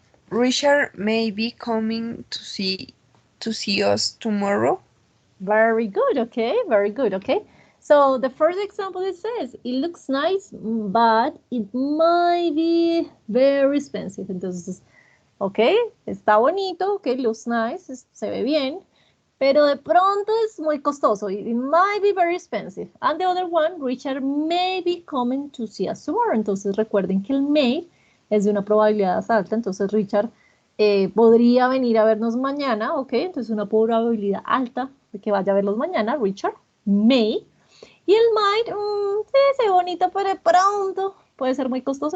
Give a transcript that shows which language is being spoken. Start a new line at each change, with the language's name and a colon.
English: Richard may be coming to see us tomorrow. Very good, okay, very good, okay. So the first example, it says, it looks nice, but it might be very expensive.
Spanish: Entonces, ok, está bonito, ok,
English: looks nice,
Spanish: se ve bien, pero de pronto es muy costoso.
English: It might be very expensive. And the other one, Richard may be coming to see us tomorrow.
Spanish: Entonces recuerden que el may es de una probabilidad alta. Entonces Richard podría venir a vernos mañana, ¿ok? Entonces una probabilidad alta de que vaya a verlos mañana, Richard may. Y el might, sí, es bonito, pero de pronto puede ser muy costoso.